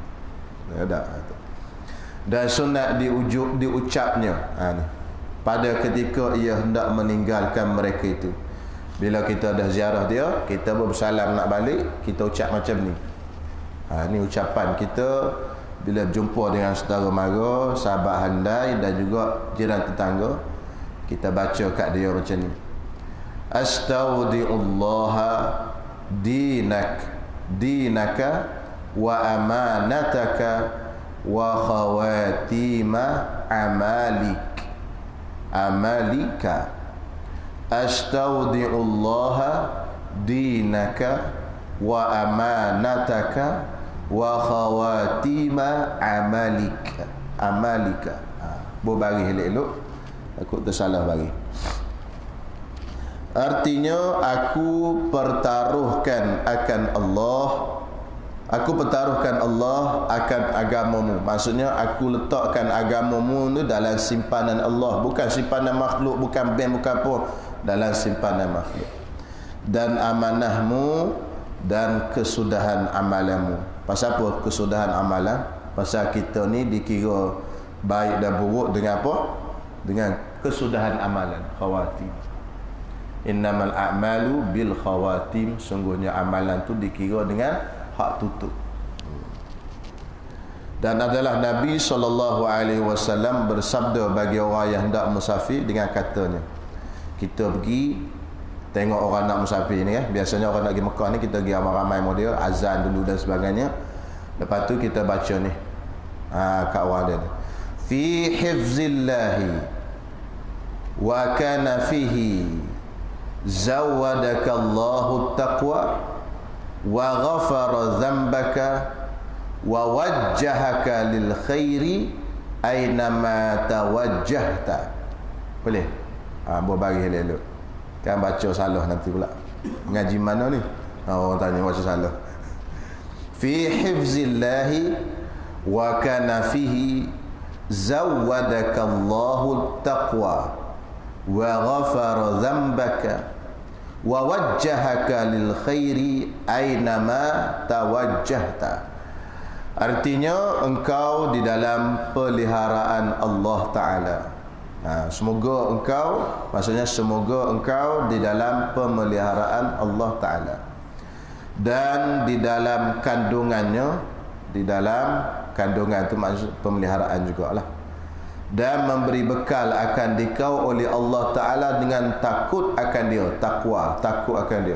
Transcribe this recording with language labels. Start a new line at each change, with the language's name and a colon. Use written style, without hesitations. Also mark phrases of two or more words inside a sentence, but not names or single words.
Malay: Dan sunat diucapnya ni, pada ketika ia hendak meninggalkan mereka itu. Bila kita dah ziarah dia, kita bersalam nak balik, kita ucap macam ni. Ni ucapan kita bila berjumpa dengan saudara mara, sahabat handai dan juga jiran tetangga. Kita baca kat dia macam ni.
Arabic: أستودع الله دينك وأمانتك وخواتيم عملك. أستودع الله دينك وأمانتك وخواتيم عملك.
Malay: Bagi elok-elok, takut tersalah bagi. Artinya aku pertaruhkan Allah akan agamamu. Maksudnya aku letakkan agamamu ni dalam simpanan Allah, bukan simpanan makhluk, bukan bank, bukan apa, dalam simpanan makhluk. Dan amanahmu dan kesudahan amalanmu. Pasal apa kesudahan amalan? Pasal kita ni dikira baik dan buruk dengan apa? Dengan kesudahan amalan, khawatim.
Arabic: إنما الأعمال بالخواتيم.
Malay: Sungguhnya amalan tu dikira dengan hak tutup. Dan adalah Nabi SAW bersabda bagi orang yang hendak musafir dengan katanya, kita pergi tengok orang nak musafir ni, biasanya orang nak pergi Mekah ni kita pergi ramai-ramai model, azan dulu dan sebagainya. Lepas tu kita baca ni kat orang dia ni,
Arabic: في حفظ الله وكنفه زودك الله التقوى وغفر ذنبك ووجهك للخير أينما توجهت.
Malay: Boleh? Buat bagi elok. Kan baca salah nanti pula. Mengaji mana ni? Orang tanya baca salah.
Arabic: في حفظ الله وكنفه زودك الله التقوى وغفر ذنبك ووجهك للخير أينما توجهت.
Malay: Artinya engkau di dalam peliharaan Allah Ta'ala. Semoga engkau, maksudnya semoga engkau di dalam pemeliharaan Allah Ta'ala, dan di dalam kandungannya, di dalam kandungan itu maksud pemeliharaan jugalah, dan memberi bekal akan dikau oleh Allah Ta'ala dengan takut akan dia, takwa, takut akan dia.